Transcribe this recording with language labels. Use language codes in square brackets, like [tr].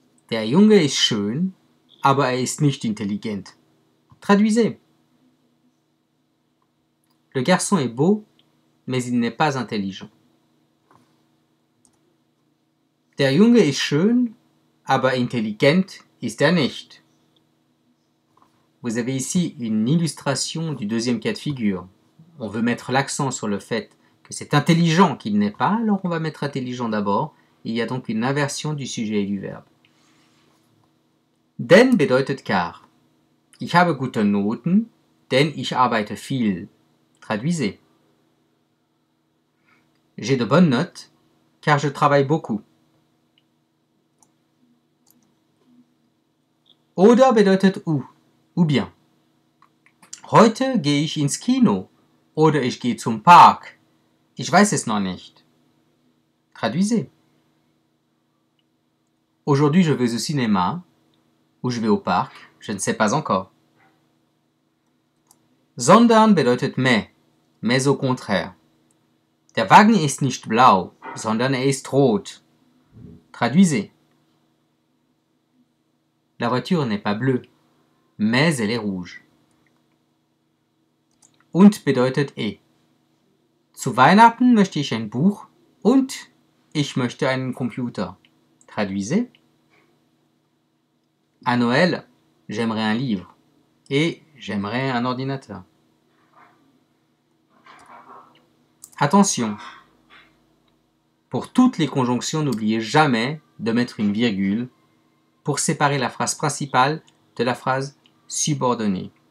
[de] Der Junge ist schön, aber ist nicht intelligent. [fr] Traduisez. Le garçon est beau, mais il n'est pas intelligent. [de] Der Junge ist schön, aber intelligent ist er nicht. [fr] Vous avez ici une illustration du deuxième cas de figure. On veut mettre l'accent sur le fait que c'est intelligent qu'il n'est pas, alors on va mettre intelligent d'abord. Il y a donc une inversion du sujet et du verbe. [de] Denn bedeutet [fr] car. [de] Ich habe gute Noten, denn ich arbeite viel. [fr] Traduisez. J'ai de bonnes notes, car je travaille beaucoup. [de] Oder bedeutet [fr] ou bien. [de] Heute gehe ich ins Kino, oder ich gehe zum Park. Ich weiß es noch nicht. [fr] Traduisez. Aujourd'hui, je vais au cinéma, ou je vais au parc, je ne sais pas encore. [de] Sondern bedeutet [fr] mais au contraire. [de] Der Wagen ist nicht blau, sondern er ist rot. [fr] Traduisez. La voiture n'est pas bleue, mais elle est rouge. [de] Und bedeutet [fr] et. [de] Zu Weihnachten möchte ich ein Buch und ich möchte einen Computer. [fr] Traduisez. À Noël, j'aimerais un livre et j'aimerais un ordinateur. Attention, Pour toutes les conjonctions, n'oubliez jamais de mettre une virgule pour séparer la phrase principale de la phrase subordonnée.